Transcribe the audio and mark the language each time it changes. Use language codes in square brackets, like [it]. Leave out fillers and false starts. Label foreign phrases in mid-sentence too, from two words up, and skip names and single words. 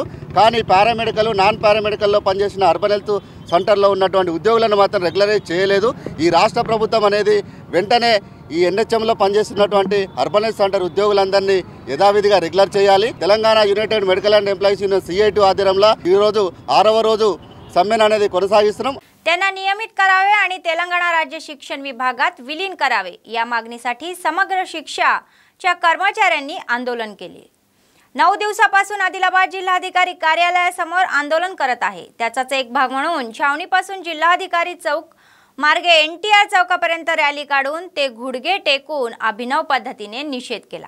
[te] కానీ [en] paramedical, non paramedical [te] పనిచేసిన [en] urban health center [te] ఉన్నటువంటి ఉద్యోగులను మాత్రం రెగ్యులరైజ్ చేయలేదు. ఈ రాష్ట్ర ప్రభుత్వం అనేది వెంటనే ఈ NHMలో పనిచేస్తున్నటువంటి [en] urban health center [te] ఉద్యోగులందరినీ యథావిధిగా రెగ్యులర్ చేయాలి. తెలంగాణ యునైటెడ్ మెడికల్ అండ్ ఎంప్లాయీస్ యూనియన్ CIT ఆధ్వర్యంలో ఈరోజు 6వ రోజు సమ్మెను అనేది కొనసాగిస్తున్నాం. [mr] त्यांना नियमित करावे आणि तेलंगणा राज्य शिक्षण विभागात विलीन करावे या मागणीसाठी समग्र शिक्षाच्या कर्मचाऱ्यांनी आंदोलन केले. 9 दिवसापासून आदिलाबाद जिल्हाधिकारी कार्यालयासमोर आंदोलन करत आहे. त्याचाच एक भाग म्हणून छावणीपासून जिल्हाधिकारी चौक मार्गे NTR चौकापर्यंत रॅली काढून ते घुडगे टेकून अभिनव पद्धतीने निषेध केला.